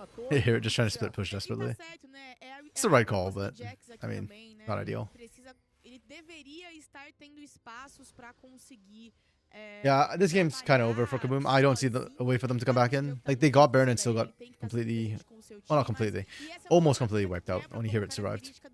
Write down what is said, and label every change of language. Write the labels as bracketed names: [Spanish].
[English] Here, just trying to split push desperately. It's the right call, but I mean, not ideal. [Portuguese] Ele deveria estar tendo espaços para conseguir. [English] Yeah, this game's kind of over for Kaboom. I don't see a way for them to come back in. Like, they got Baron and still got completely, well, not completely, almost completely wiped out. Only here it survived.